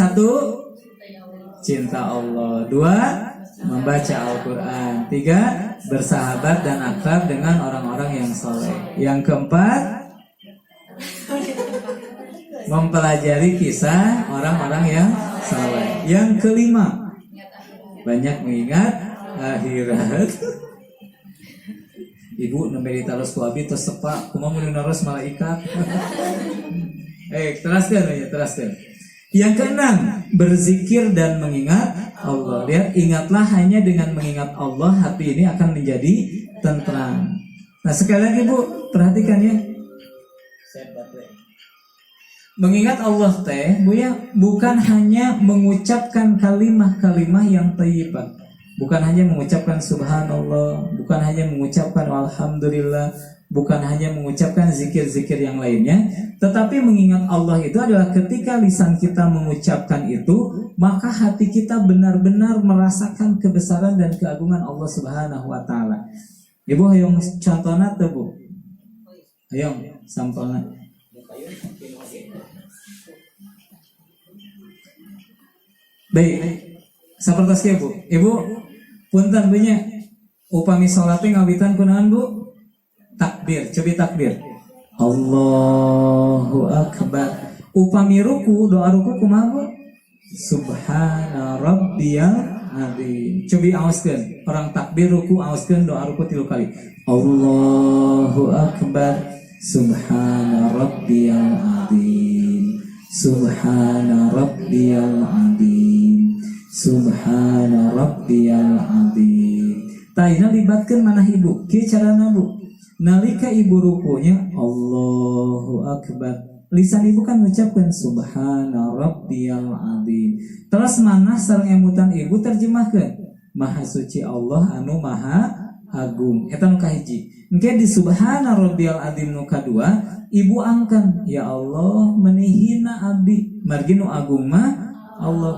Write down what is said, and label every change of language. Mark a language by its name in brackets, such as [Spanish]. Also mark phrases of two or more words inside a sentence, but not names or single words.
[Indonesian] 1, cinta Allah. 2, membaca Al-Quran. 3, bersahabat dan akrab dengan orang-orang yang soleh. Yang keempat, mempelajari kisah orang-orang yang soleh. Yang kelima, banyak mengingat akhirat. [Sundanese] Ibu nembe ditaros ku abi tos sepak, kumaha mun naros malaikat. [Indonesian] Teruskan. Yang keenam, berzikir dan mengingat Allah. Lihat, ingatlah hanya dengan mengingat Allah hati ini akan menjadi tentram. Nah, sekali lagi Bu, perhatikan ya. Mengingat Allah teh, Bu ya, bukan hanya mengucapkan kalimah-kalimah yang thayyibah. Bukan hanya mengucapkan subhanallah, bukan hanya mengucapkan alhamdulillah, bukan hanya mengucapkan zikir-zikir yang lainnya, tetapi mengingat Allah itu adalah ketika lisan kita mengucapkan itu, maka hati kita benar-benar merasakan kebesaran dan keagungan Allah [Arabic] سبحانه وتعالى. [Sundanese] Ibu hayong contohna teu Bu? Hayong sampelna. Baik. Sapertos Bu. Ibu punten punya upami salat ngawitan kunaon Bu? Takbir, cobi takbir. [Arabic] الله أكبر. [Sundanese] Upami ruku, doa ruku kumaha Bu? [Arabic] سبحان ربي العظيم. [Sundanese] Cobi aoskeun. Orang takbir ruku aoskeun doa ruku 3 kali. [Arabic] الله أكبر سبحان ربي العظيم. سبحان ربي العظيم. سبحان ربي العظيم. [Sundanese] Taina libatkeun manah ibu. Kieu carana Bu. Nalika ibu rukunya [Arabic] الله أكبر, [Sundanese] lisan ibu kan mengucapkan [Arabic] سبحان ربي العظيم. [Sundanese] Terus manah sareng emutan ibu terjemahkeun maha suci Allah anu maha agung. Eta nu kahiji. Engke di [Arabic] سبحان ربي العظيم [Sundanese] nu kadua ibu angkan ya Allah menihina abdi margi nu agung mah Allah.